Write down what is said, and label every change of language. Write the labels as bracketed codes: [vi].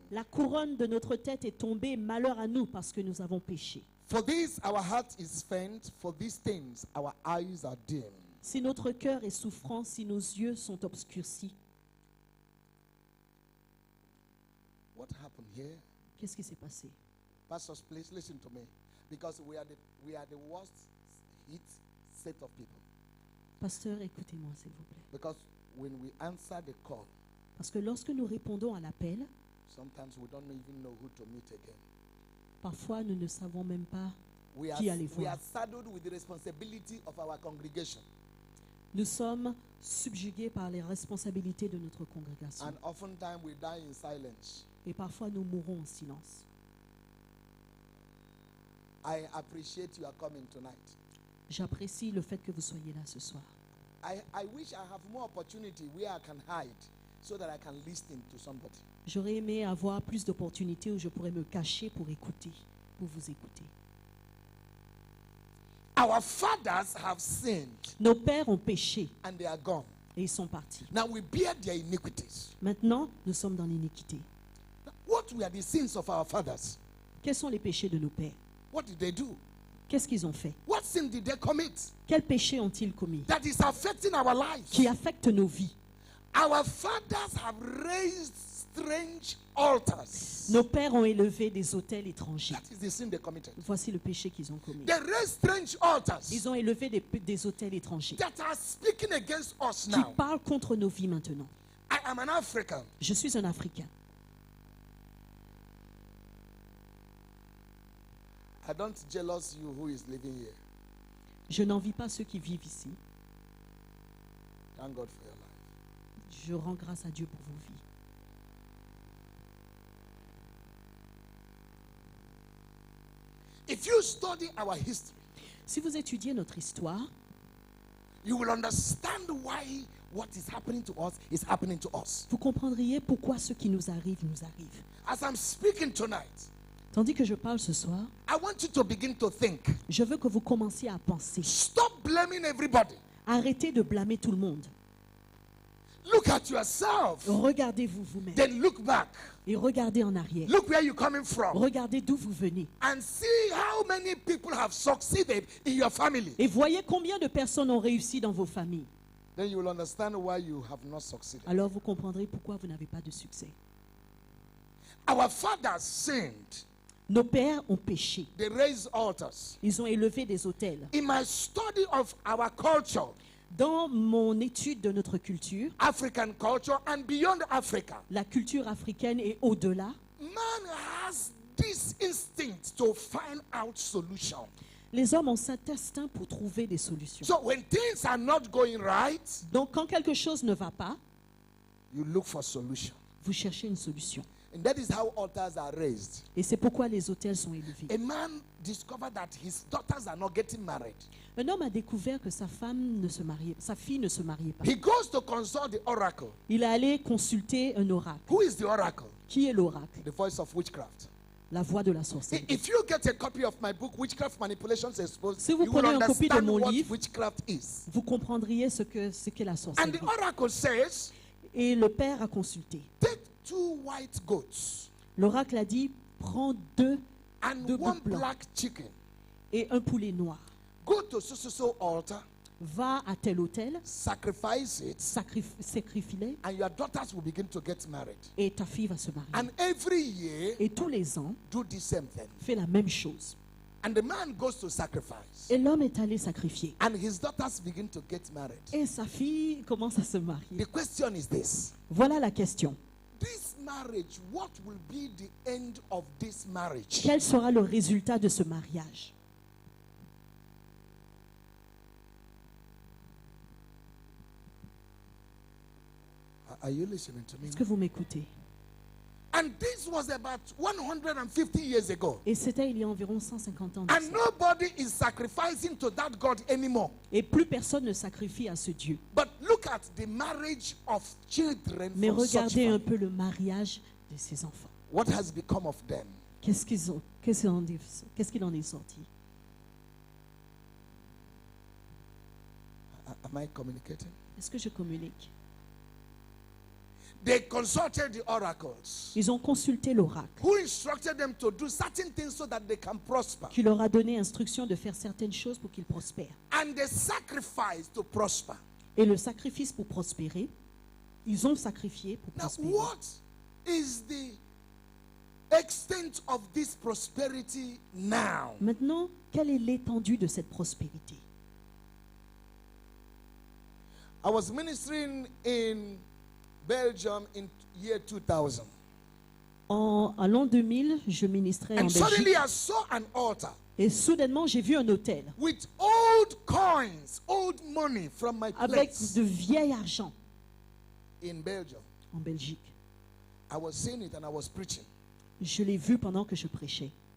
[fr] La couronne de notre tête est tombée, malheur à nous parce que nous avons péché. [en] For this our heart is faint, for these things our eyes are dim. [fr] Si notre cœur est souffrant, si nos yeux sont obscurcis, [en] What happened here? [fr] Qu'est-ce qui s'est passé? [en] Pastors, please listen to me. Because we are the worst hit set of people. [fr] Pasteur, écoutez-moi s'il vous plaît. [en] Because when we answer the call, [fr] Parce que lorsque nous répondons à l'appel, [en] sometimes we don't even know who to meet again. [fr] parfois nous ne savons même pas [en] We are, [fr] qui aller [en] we [fr] voir. [en] are saddled with the responsibility of our congregation. [fr] Nous sommes subjugués par les responsabilités de notre congrégation. [en] And oftentimes we die in silence. [fr] Et parfois nous mourons en silence. [en] I appreciate you are coming tonight. [fr] J'apprécie le fait que vous soyez là ce soir. [en] I wish I have more opportunity where I can hide so that I can listen to somebody. [fr] J'aurais aimé avoir plus d'opportunités où je pourrais me cacher pour écouter, pour vous écouter. [en] Our fathers have sinned [fr] Nos pères ont péché [en] and they are gone. [fr] et ils sont partis. [en] Now we bear their iniquities. [fr] Maintenant, nous sommes dans l'iniquité. [en] What were the sins of our fathers? [fr] Quels sont les péchés de nos pères? [en] What did they do? [fr] Qu'est-ce qu'ils ont fait? [en] What sin did they commit [fr] Quels péchés ont-ils commis [en] that is affecting our lives? [fr] qui affectent nos vies? [en] Our fathers have raised strange altars. [fr] Nos pères ont élevé des autels étrangers. [en] That is the sin they committed. [fr] Voici le péché qu'ils ont commis. [en] They raised strange altars [fr] Ils ont élevé des autels étrangers [en] that are speaking against us [fr] qui [en] now. [fr] parlent contre nos vies maintenant. [en] I am an African. [fr] Je suis un Africain. [en] I don't jealous you who is living here. [fr] Je n'envie pas ceux qui vivent ici. [en] Thank God for your life. [fr] Je rends grâce à Dieu pour vos vies. [en] If you study our history, [fr] Si vous étudiez notre histoire, [en] you will understand why what is happening to us is happening to us. [fr] vous comprendriez pourquoi ce qui nous arrive nous arrive. [en] As I'm speaking tonight, [fr] Tandis que je parle ce soir, [en] I want you to begin to think. [fr] je veux que vous commenciez à penser. [en] Stop blaming everybody. [fr] Arrêtez de blâmer tout le monde. [en] Look at yourself. [fr] Regardez-vous vous-même [en] Then look back. [fr] et regardez en arrière. [en] Look where you're coming from. [fr] Regardez d'où vous venez. [en] And see how many people have succeeded in your family. [fr] Et voyez combien de personnes ont réussi dans vos familles. [en] Then you will understand why you have not succeeded. [fr] Alors vous comprendrez pourquoi vous n'avez pas de succès. [en] Our fathers sinned. [fr] Nos pères ont péché. [en] They raised altars. [fr] Ils ont élevé des autels. [en] In my study of our culture, [fr] Dans mon étude de notre culture, [en] African culture and beyond Africa, [fr] la culture africaine et au-delà, [en] man has this instinct to find out solution. [fr] les hommes ont cet instinct pour trouver des solutions. [en] So when things are not going right, [fr] Donc quand quelque chose ne va pas, [en] you look for solution. [fr] vous cherchez une solution. [en] And that is how altars are raised. [fr] Et c'est pourquoi les autels sont élevés. [en] A man discovered that his daughters are not getting married. [fr] Un homme a découvert que sa fille ne se mariait pas. [en] He goes to consult the oracle. [fr] Il est allé consulter un oracle. [en] Who is the oracle? [fr] Qui est l'oracle? [en] The voice of witchcraft. [fr] La voix de la sorcellerie. [en] If you get a copy of my book, Witchcraft Manipulations Exposed, [fr] Si vous [en] you will [fr] prenez une copie de [en] understand [fr] mon [en] what [fr] livre, [en] witchcraft is. [fr] Vous comprendriez ce qu'est la [en] And [fr] sorcellerie. [en] the oracle says, [fr] Et le père a consulté. [en] take 2 white goats [fr] L'oracle a dit, prends deux [en] and [fr] Deux [en] 1 [fr] boucs blancs. [en] black chicken. [fr] et un poulet noir. [en] Go to so altar, [fr] Va à tel hôtel, [en] sacrifice it, [fr] sacrifie-les [en] and your daughters will begin to get married. [fr] et ta fille va se marier. [en] And every year, [fr] Et tous les ans, [en] do the same thing. [fr] fais la même chose. [en] And the man goes to sacrifice. [fr] Et l'homme est allé sacrifier. [en] And his daughters begin to get married. [fr] Et sa fille commence à se marier. [en] The question is this. [fr] Voilà la question. [en] This marriage, what will be the end of this marriage? [fr] Quel sera le résultat de ce mariage? [en] Are you listening to me? [fr] Est-ce que vous m'écoutez? [en] And this was about 150 years ago. [fr] Et c'était il y a environ 150 ans. de [en] And [fr] ça. [en] nobody is sacrificing to that God anymore. [fr] Et plus personne ne sacrifie à ce Dieu. [en] But look at the marriage of children [fr] Mais [en] from such [fr] regardez un [en] family. [fr] peu le mariage de ces enfants. [en] What has become of them? [fr] Qu'est-ce qu'il en est sorti? [en] Am I communicating? [fr] Est-ce que je communique? [en] They consulted the oracles, [fr] Ils ont consulté l'oracle [en] who instructed them to do certain things so that they can prosper. [fr] qui leur a donné instruction de faire certaines choses pour qu'ils prospèrent. [en] And they sacrificed to prosper. [fr] Et le sacrifice pour prospérer, ils ont sacrifié pour [en] Now, [fr] prospérer. [en] what is the extent of this prosperity now? [fr] Maintenant, quelle est l'étendue de cette prospérité? [en] I was ministering in Belgium in year 2000. [fr] À l'an 2000, je ministrais en [en] And suddenly [fr] Belgique. [en] I saw an altar [fr] Et soudainement, j'ai vu un hôtel [en] with old coins, old money from my [fr] avec [en] place [fr] de vieil argent [en] in Belgium. [fr] en Belgique. [en] I was seeing it and I was preaching. [fr] Je l'ai vu pendant que je prêchais.